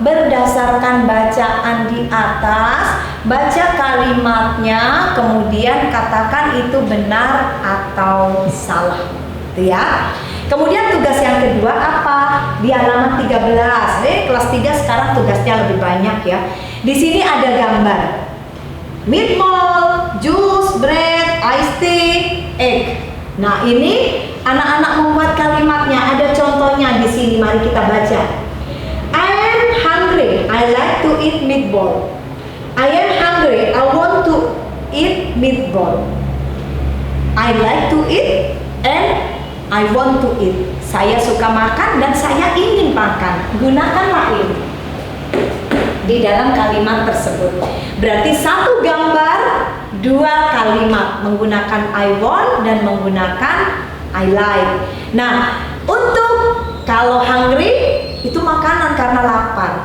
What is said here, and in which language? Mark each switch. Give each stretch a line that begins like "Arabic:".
Indonesian: Berdasarkan bacaan di atas, baca kalimatnya, kemudian katakan itu benar atau salah. Itu ya. Kemudian tugas yang kedua apa? Di halaman 13. Kelas 3 sekarang tugasnya lebih banyak ya. Di sini ada gambar meatball, juice, bread, iced tea, egg. Nah, ini anak-anak membuat kalimatnya. Ada contohnya di sini. Mari kita baca.
English: I am hungry. I like to eat meatball. I am hungry. I want to eat meatball. I like to eat and I want to eat.
Indonesian: Saya suka makan dan saya ingin makan. Gunakanlah ini di dalam kalimat tersebut. Berarti satu gambar, dua kalimat, menggunakan I want dan menggunakan I like. Nah, untuk kalau hungry itu makanan karena lapar.